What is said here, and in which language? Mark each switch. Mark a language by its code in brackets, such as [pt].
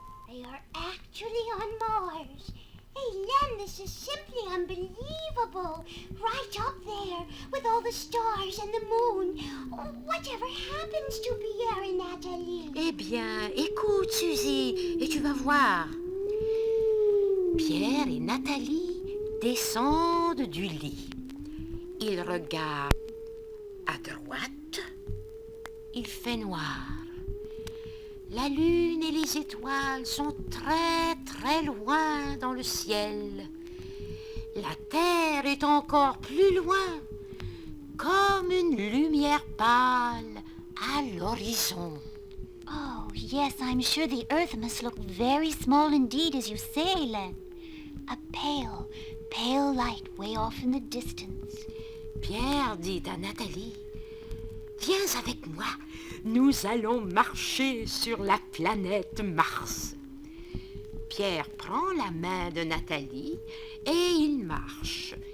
[en] They are actually on Mars. Hélène, this is simply unbelievable. Right up there, with all the stars and the moon. Oh, whatever happens to Pierre and Nathalie? [fr] Eh bien, écoute, Suzy, et tu vas voir. Pierre et Nathalie descendent du lit. Ils regardent à droite. Il fait noir. La lune et les étoiles sont très loin dans le ciel. La terre est encore plus loin, comme une lumière pâle à l'horizon. [en] Oh, yes, I'm sure the earth must look very small indeed, as you say, Hélène. A pale light way off in the distance. [fr] Pierre dit à Nathalie, « Viens avec moi, nous allons marcher sur la planète Mars. » Pierre prend la main de Nathalie et il marche.